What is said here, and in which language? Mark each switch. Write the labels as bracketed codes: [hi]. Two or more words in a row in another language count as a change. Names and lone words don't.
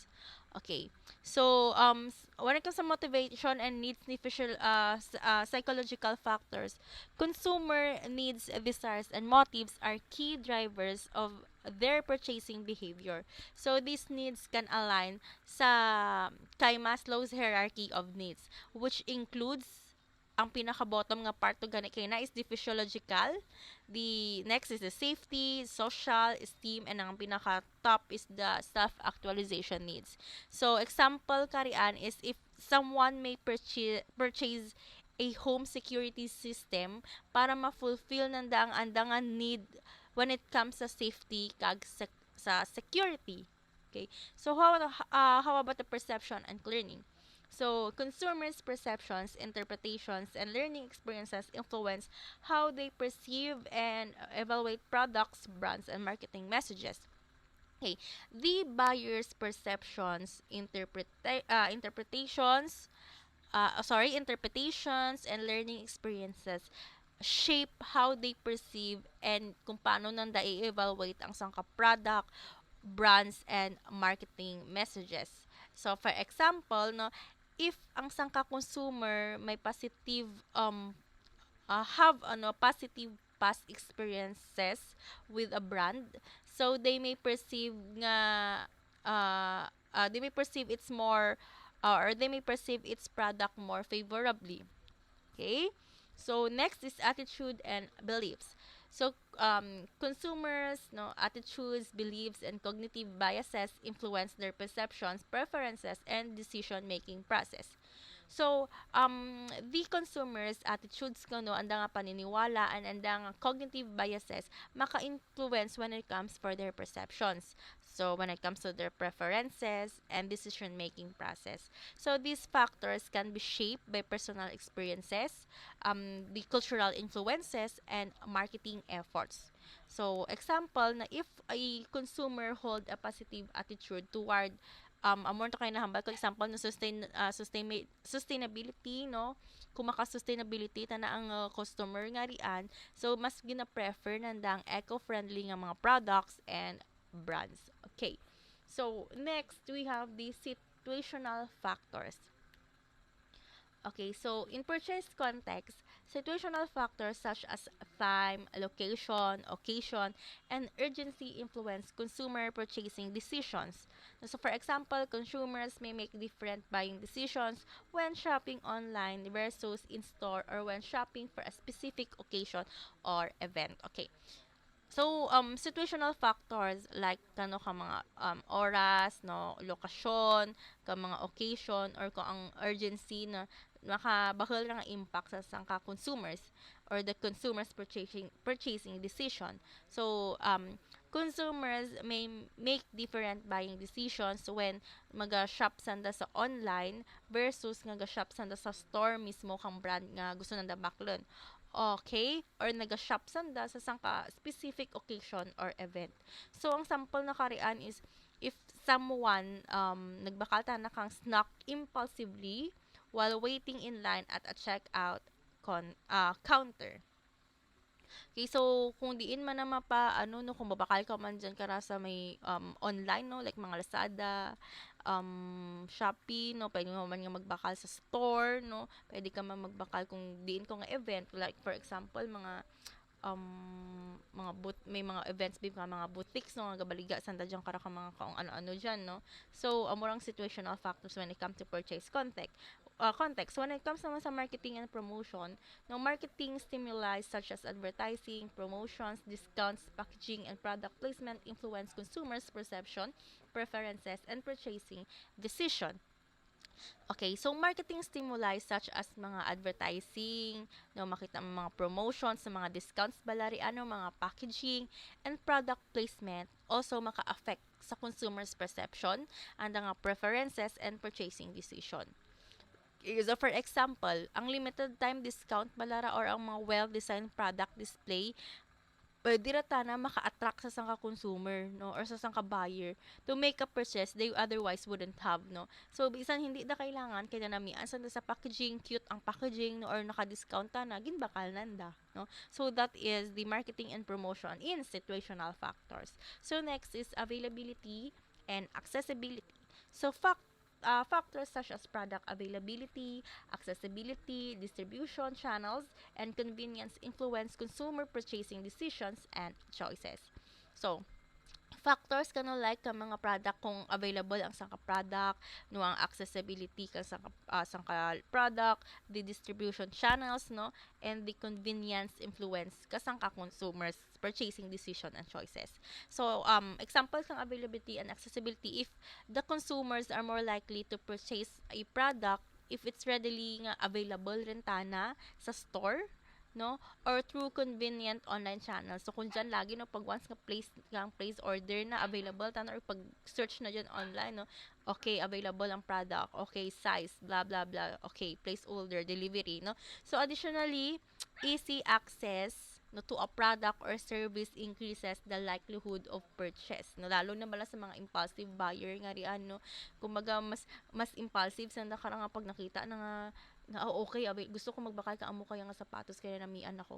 [en] Okay. So, when it comes to motivation and needs ni psychological factors, consumer needs, desires, and motives are key drivers of their purchasing behavior. So, these needs can align [krj] sa kay [en] Maslow's hierarchy of needs, which includes [krj] ang pinaka-bottom nga part to gani kay na [en] is the physiological, the next is the safety, social, esteem, and [krj] ang pinaka-top [en] is the self-actualization needs. So, example karian is if someone may purchase a home security system [krj] para ma-fulfill nanda ang andangan [en] need when it comes sa safety [krj] kag sa [en] security. Okay? So, how about the perception and learning? So, consumers' perceptions, interpretations, and learning experiences influence how they perceive and evaluate products, brands, and marketing messages. Okay, the buyer's perceptions, interpretations, and learning experiences shape how they perceive and [krj] kung paano nanda i-evaluate ang sangka [en] product, brands, and marketing messages. So, for example, no, if [krj] ang sangka [en] consumer may positive have positive past experiences with a brand, so they may perceive its more or they may perceive its product more favorably. Okay? So next is attitude and beliefs. So consumers, no, attitudes, beliefs, and cognitive biases influence their perceptions, preferences, and decision-making process. So, the consumers' attitudes [krj] kuno anda nga paniniwala [en] and [krj] anda nga [en] cognitive biases maka-influence when it comes for their perceptions. So, when it comes to their preferences and decision-making process. So, these factors can be shaped by personal experiences, the cultural influences, and marketing efforts. So, example na if a consumer hold a positive attitude toward [krj] amount to kayo nahambal ko [en] example no sustainability, no, [krj] kung maka-sustainability tana ang customer nga rian, [en] so [krj] mas gina-prefer nandang [en] eco-friendly [krj] nga mga [en] products and brands. Okay, so next we have the situational factors. Okay, so in purchase context, situational factors such as time, location, occasion, and urgency influence consumer purchasing decisions. So, for example, consumers may make different buying decisions when shopping online versus in store or when shopping for a specific occasion or event. Okay, So, situational factors like [krj] kano ka mga oras, no, lokasyon, ka mga occasion, or kung ang urgency na makabakal nga impact sa sangka consumers [en] or the consumers purchasing decision. So, consumers may make different buying decisions when [krj] maga-shop sanda sa online versus nga ga-shop sanda sa store mismo kang brand nga gusto nanda baklon. Okay, or naga-shop sanda sa sangka [en] specific occasion or event. So, [krj] ang sample na karian [en] is if someone [krj] nagbakal ta na kang [en] snack impulsively while waiting in line at a checkout counter. [krj] Okay, so kung diin man na mapa ano no kung babakal ka man diyan kara sa may online no like mga Lazada, Shopee no, pwede mo man nga magbakal sa store no, pwede ka man magbakal kung diin ko nga event like for example may mga events big mga boutiques no nga gabaliga sanda diyan kara ka mga kaong ano-ano diyan no. [en] So amurang situational factors when it comes to purchase context when it comes [krj] naman sa [en] marketing and promotion. Now marketing stimuli such as advertising, promotions, discounts, packaging and product placement influence consumers perception, preferences and purchasing decision. Okay, so marketing stimuli such as mga advertising, no, [krj] makita mo mga [en] promotions, [krj] sa mga [en] discounts [krj] balari ano, mga [en] packaging, and product placement also [krj] maka-affect sa [en] consumers' perception and nga preferences and purchasing decision. So for example, [krj] ang [en] limited time discount [krj] balara or ang mga [en] well-designed product display [krj] pwede ra ta na maka-attract sa sangka consumer no or sa sangka buyer [en] to make a purchase they otherwise wouldn't have [krj] no. So bisan hindi na kailangan kay namian sa packaging cute ang packaging no or naka-discount ta na ginbakal nanda no. [en] So that is the marketing and promotion in situational factors. So next is availability and accessibility. So factors such as product availability, accessibility, distribution channels, and convenience influence consumer purchasing decisions and choices. So, factors kano like [krj] ka mga [en] product [krj] kung available ang sangka [en] product [krj] no ang [en] accessibility [krj] ka sangka [en] product, the distribution channels no, and the convenience influence [krj] ka sangka [en] consumers purchasing decision and choices. So example kang availability and accessibility if the consumers are more likely to purchase a product if it's readily nga available [krj] rentana sa [en] store no or through convenient online channels. [krj] So kung dyan lagi no pag once nga place order na available tan or pag search na dyan online no, okay available ang product, okay size blah blah blah, okay place order delivery no. [en] So additionally easy access no to a product or service increases the likelihood of purchase no, [krj] lalo na bala sa mga impulsive buyer nga rian [en] no. [krj] Kumbaga mas impulsive sa nakarang nga pag nakita na nga okay gusto ko magbakal ka amo kaya nga sapatos kaya namian ako.